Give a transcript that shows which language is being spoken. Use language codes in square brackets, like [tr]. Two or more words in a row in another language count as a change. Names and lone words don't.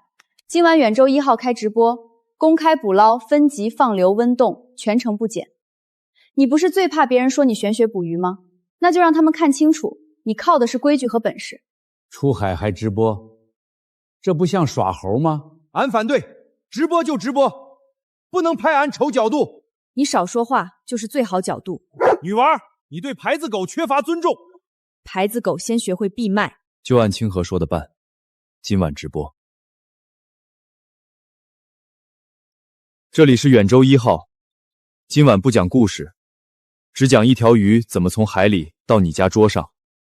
[zh] 今晚远州1号開直播，公開捕撈，分級放流溫凍，全程不減。你不是最怕別人說你玄學捕魚嗎？那就讓他們看清楚，你靠的是規矩和本事。出海還直播，這不像耍猴嗎？俺反對，直播就直播，不能拍俺醜角度。你少說話就是最好角度。女娃，你對牌子狗缺乏尊重。牌子狗先學會閉麥。就按清河說的辦，今晚直播。這裡是遠州1號，今晚不講故事，只講一條魚怎麼從海裡到你家桌上。